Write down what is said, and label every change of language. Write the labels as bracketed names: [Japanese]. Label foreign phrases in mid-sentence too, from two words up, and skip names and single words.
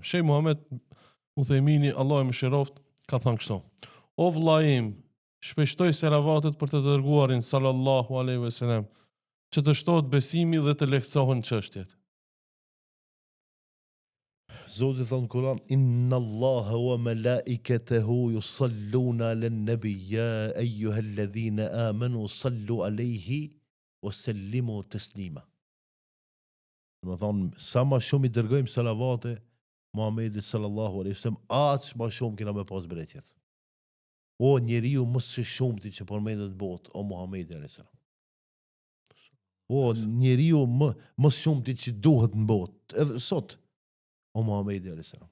[Albanian] Sheikh Muhammed Uthejmini, Allahu më shëroft, ka thënë kështu: o vllai im, shpeshtoj salavatet për të dërguarin [Arabic] صلى الله عليه وسلم, [Albanian] që të shtohet besimi dhe të lehtësohen çështjet. Zoti thon në Kur'an, [Arabic] إن الله وملائكته يصلون على النبي يا أيها الذين آمنوا صلوا عليه وسلموا تسليما. [Albanian] Do të thon sa më shumë I dërgojmë salavate Muhamedit [Arabic] صلى الله عليه وسلم, [Albanian] aq më shumë kena me pas bereqet. O njeriu më së shumti që përmendet në botë, o Muhamedi [Arabic] عليه السلام. [Albanian] O njeriu më së shumti që duhet në botë, edhe sot, o Muhamedi [Arabic] عليه السلام.